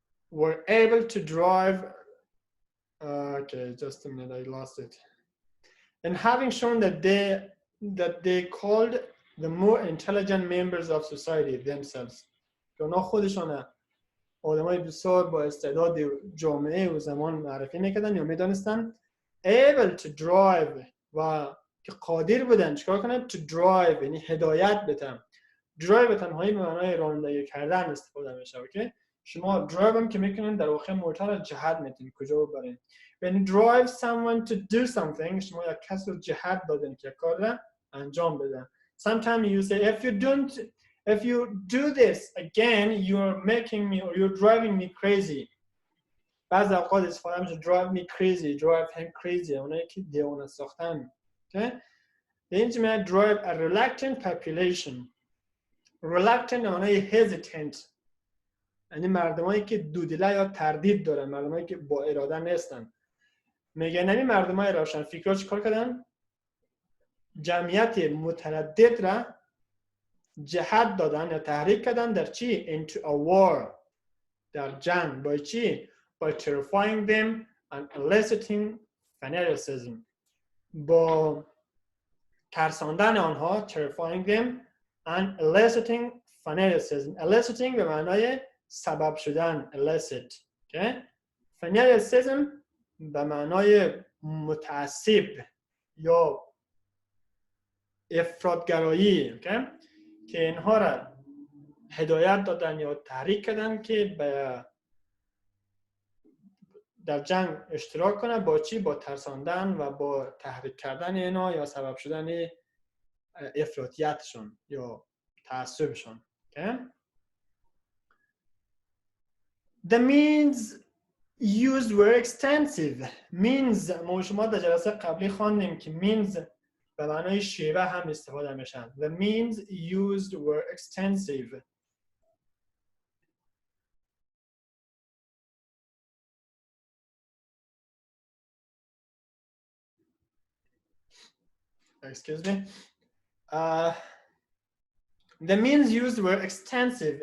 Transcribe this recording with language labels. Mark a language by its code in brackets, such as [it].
[en] Were able to drive okay, just a minute, I lost it. And having shown that they called the more intelligent members of society themselves [fa] که آنها خودشان آدمای بسیار با استعداد جامعه و زمان معرفی میکردن یا میدانستن [en] able to drive [fa] و که قادر بودن چیکار کنن [en] to drive [fa] یعنی هدایت بدن. drive به تنهایی به معنای رانندگی کردن استفاده میشه. اوکی شما drive هم که میکنین در واقع موتور جهت میدین کجا ببرین. [en] when you drive someone to do something [fa] شما یک کس رو جهت دادین که کار را انجام بده. [en] sometimes you say if you do this again you're making me or you're driving me crazy. [fa] بعضی اوقات استفاده میشه [en] drive me crazy, drive him crazy [fa] اونایی که دیوانه ساختن. [en] okay [fa] به این جمله [en] drive a reluctant population. [fa] reluctant معنی hesitant یعنی مردمایی که دودیله یا تردید دارن، مردمایی که با اراده نیستن. میگن این مردمای روشن فکرها چیکار کردن؟ جمعیت متردد را جهت دادن یا تحریک کردن در چی؟ [en] into a war [fa] در جنگ. با چی؟ [en] by terrifying them and eliciting fanaticism [fa] با ترساندن آنها [en] terrifying them and eliciting fanaticism. [fa] eliciting به معنای سبب شدن elicit. okay fanaticism به معنای متعصب یا افراطگرایی. okay که اینها را هدایت دادن یا تحریک کردن که در جنگ اشتراک کنن. با چی؟ با ترساندن و با تحریک کردن اینا یا سبب شدن افراطیتشون یا تعصبشون. [en] okay The means used were extensive. [fa] means ما شما در جلسه قبلی خواندیم که means به معنای شیوه هم استفاده میشن. [en] The means used were extensive. Excuse me. The means used were extensive.